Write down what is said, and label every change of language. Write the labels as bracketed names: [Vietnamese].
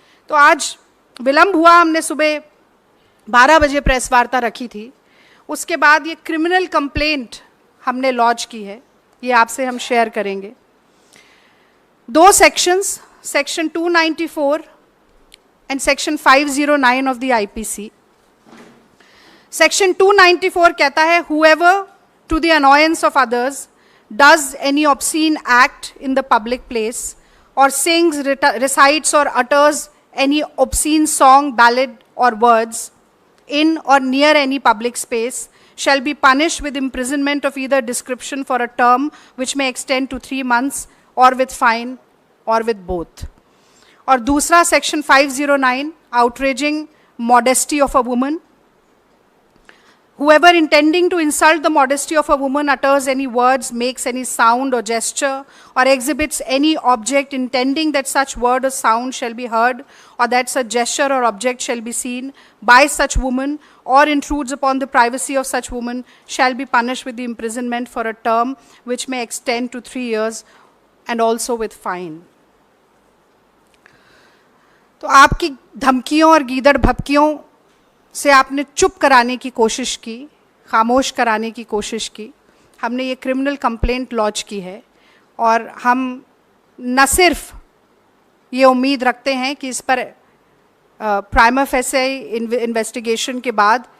[Hindi] तो आज विलंब हुआ, हमने सुबह 12 बजे प्रेस वार्ता रखी थी। उसके बाद ये क्रिमिनल कंप्लेंट हमने लॉन्च की है, ये आपसे हम शेयर करेंगे। [English] 2 sections, section 294 and section 509 of the IPC. [Hindi] Section 294 कहता है, [English] whoever to the annoyance of others does any obscene act in the public place or sings, recites or utters any obscene song, ballad or words in or near any public space shall be punished with imprisonment of either description for a term which may extend to 3 months or with fine or with both. [Hindi] और दूसरा [English] Section 509, outraging modesty of a woman. Whoever intending to insult the modesty of a woman utters any words, makes any sound or gesture, or exhibits any object intending that such word or sound shall be heard, or that such gesture or object shall be seen by such woman, or intrudes upon the privacy of such woman, shall be punished with the imprisonment for a term which may extend to 3 years, and also with fine. [Hindi] तो आपकी धमकियों और गीदड़ भपकियों से आपने चुप कराने की कोशिश की, खामोश कराने की कोशिश की। हमने ये क्रिमिनल कंप्लेंट लॉन्च की है और हम न सिर्फ ये उम्मीद रखते हैं कि इस पर प्राइमा फेसे इन्वेस्टिगेशन के बाद